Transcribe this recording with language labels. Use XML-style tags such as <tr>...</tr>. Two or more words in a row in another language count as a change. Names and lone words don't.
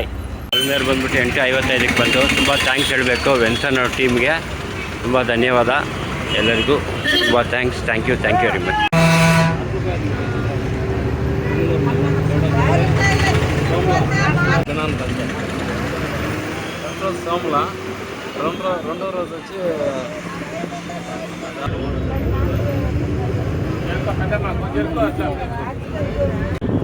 <kn>ಪಲ್ಮೇರ್ ಬಂದ್ಬಿಟ್ಟು 8:55ಕ್ಕೆ ಬಂದು. ತುಂಬ ಥ್ಯಾಂಕ್ಸ್ ಹೇಳಬೇಕು ವೆನ್ಸನ್ ಅವ್ರ ಟೀಮ್ಗೆ. ತುಂಬ ಧನ್ಯವಾದ ಎಲ್ಲರಿಗೂ. ತುಂಬ ಥ್ಯಾಂಕ್ಸ್.</kn> <en>Thank you very much.</en> <te>సోమల 2వ రోజు వచ్చి</te>